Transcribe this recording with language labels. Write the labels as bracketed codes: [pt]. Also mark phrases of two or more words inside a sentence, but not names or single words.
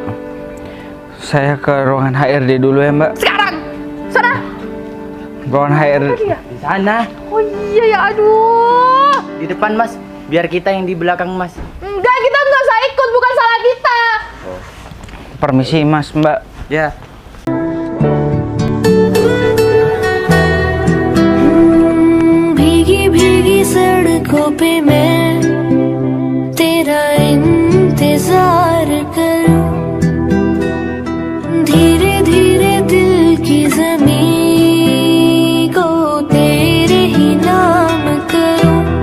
[id] Saya ke ruangan HRD dulu ya, Mbak. Sekarang, sana. Ruangan HRD. Pergi ya? Di sana, Oh iya ya, aduh. di depan, Mas. Biar kita yang di belakang, Mas. Enggak, kita nggak usah ikut, bukan salah kita. Permisi, Mas, Mbak. Ya. [hi] भीगी भीगी सड़कों पे मैं तेरा इंतजार करूं, धीरे धीरे दिल की ज़मीं को तेरे ही नाम करूं,